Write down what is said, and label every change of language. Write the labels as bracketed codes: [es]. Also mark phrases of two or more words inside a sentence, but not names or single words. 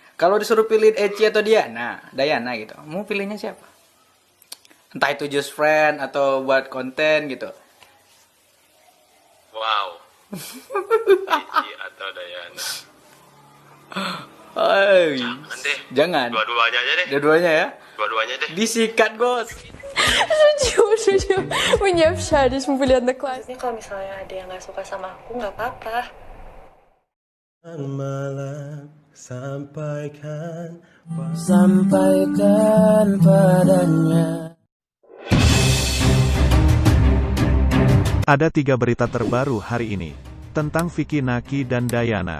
[id] Kalau disuruh pilih Eci atau Dayana gitu, mau pilihnya siapa? Entah itu [en] just friend [id] atau buat konten gitu. Wow. Eci atau Dayana? Hai, Jangan deh. jangan. Dua-duanya aja deh. Dua-duanya ya. Dua-duanya deh. Disikat, Bos. [ru] Шучу. Мы не общались, мы были одноклассники. [id] Ini kalau misalnya ada yang nggak suka sama aku nggak apa-apa. Malam sampaikan Padanya. Ada 3 berita terbaru hari ini tentang Vicky Naki dan Dayana.